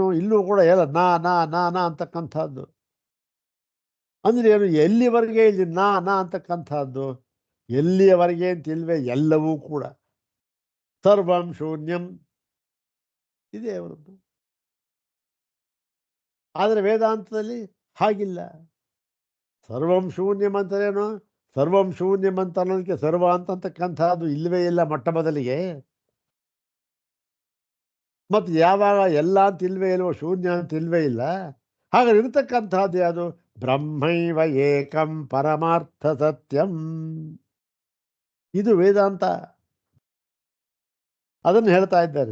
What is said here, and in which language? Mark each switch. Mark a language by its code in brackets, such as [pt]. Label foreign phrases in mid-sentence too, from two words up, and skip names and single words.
[kn] ಇಲ್ಲೂ ಕೂಡ ಎಲ್ಲ ನಾ ಅಂತಕ್ಕಂಥದ್ದು ಅಂದರೆ ಏನು? ಎಲ್ಲಿವರೆಗೆ ಇಲ್ಲಿ ನಾ ಅಂತಕ್ಕಂಥದ್ದು? ಎಲ್ಲಿಯವರೆಗೆ ಅಂತಿಲ್ವೇ, ಎಲ್ಲವೂ ಕೂಡ [sa] ಸರ್ವಂ ಶೂನ್ಯಂ [kn] ಇದೆ ಅವರದ್ದು. ಆದರೆ ವೇದಾಂತದಲ್ಲಿ ಹಾಗಿಲ್ಲ. [sa] ಸರ್ವಂ ಶೂನ್ಯಂ [kn] ಅಂತೇನು? [sa] ಸರ್ವಂ ಶೂನ್ಯಂ [kn] ಅಂತ ಅನ್ನೋದಕ್ಕೆ ಸರ್ವ ಅಂತಕ್ಕಂಥದ್ದು ಇಲ್ಲವೇ ಇಲ್ಲ ಮೊಟ್ಟ ಮೊದಲಿಗೆ. ಮತ್ತು ಯಾವಾಗ ಎಲ್ಲ ಅಂತ ಇಲ್ವೇ ಇಲ್ವೋ, ಶೂನ್ಯ ಅಂತ ಇಲ್ವೇ ಇಲ್ಲ. ಹಾಗಾದ್ರೆ ಇರತಕ್ಕಂಥದ್ದು ಯಾವುದು? [sa] ಬ್ರಹ್ಮೈವ ಏಕಂ ಪರಮಾರ್ಥ ಸತ್ಯಂ. [kn] ಇದು ವೇದಾಂತ, ಅದನ್ನು ಹೇಳ್ತಾ ಇದ್ದಾರೆ.